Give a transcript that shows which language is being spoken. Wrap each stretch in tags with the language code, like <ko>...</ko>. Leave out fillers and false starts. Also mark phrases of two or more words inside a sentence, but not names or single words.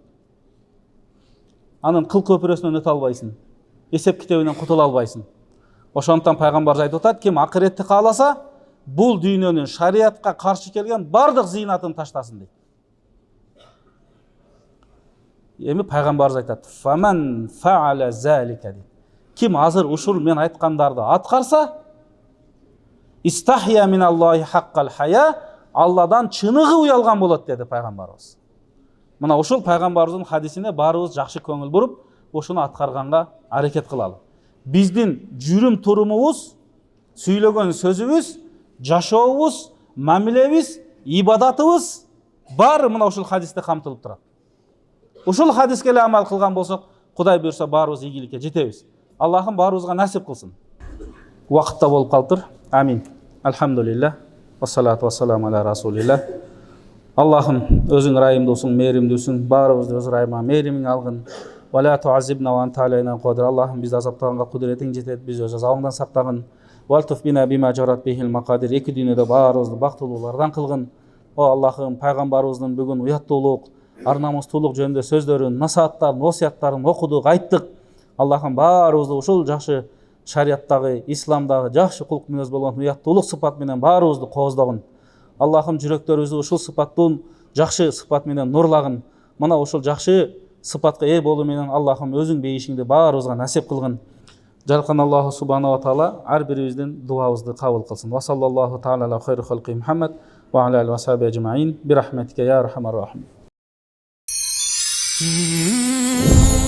<ky>Анын кыл көпүрөсүнөн өтө албайсың. Эсеп китебинен кутула албайсың. Ошондон пайгамбар айтып атат, ким акыретти кааласа, бул дүйнөнүн шариатка каршы келген бардык зыйнатын таштасын дейт. Эми пайгамбарыбыз айтат:</ky> <ar>"فمن فعل ذلك" дейт.</ar> <ky>Ким азыр ушул мен айткандарды аткарса,</ky> <ar>استحيا من الله حق الحياء,</ar> <ky>Алладан чыныгы уялган болот деди пайгамбарыбыз. Мына ушул пайгамбарыбыздын хадисине баарыбыз жакшы көңүл буруп, ошону аткарганга аракет кылалы. Биздин жүрүм турумубуз, сүйлөгөн сөзүбүз, жашообуз, мамилебиз, ибадатыбыз баары мына ушул хадисте камтылып турат. Ушул хадиске эле амал кылган болсок, Кудай буйрса баарыбыз ийгиликке жетебиз. Аллахым баарыбызга насип кылсын. Убакытта болуп калыптыр.</ky> <ar>آمين. الحمد لله. والصلاة والسلام على رسول الله.</ar> <ky>Аллахым өзүң ырайымдуусуң, мээримдүүсүң, баарыбызды өз ырайымыңа мээримиң алгын.</ky> <ar>ولا تعذبنا وأنت علينا قادر.</ar> <ky>Аллахым бизди азаптаганга кудуретиң жетет, биз өз азабыңдан сактагын.</ky> <ar>والطف بنا فيما جرت به المقادير.</ar> <ky>Эки дүйнөдө баарыбызды бактылуулардан кылгын. О Аллахым, пайгамбарыбыздын бүгүн уяттуулук, ар-намустуулук жөнүндө сөздөрүн, насааттарын, осуяттарын окудук, айттык. Аллахым баарыбызды ушул жакшы шариаттагы, исламдагы жакшы кулк мүнөз болгон уяттуулук сыпат менен баарыбызды кооздогун. Аллахым жүрөктөрүбүздү ушул сыпаттын жакшы сыпат менен нурлагын. Мына ушул жакшы сыпатка ээ болуу менен Аллахым өзүң бейишиңди баарыбызга насип кылгын. Жаркан Аллаху</ky> <ar>سبحانه وتعالى</ar> <ky>ар бирибиздин дуабызды кабыл кылсын.</ky> <ar>وصلى الله تعالى على خير خلقه محمد وعلى آله وصحبه أجمعين برحمتك يا أرحم الراحمين.</ar>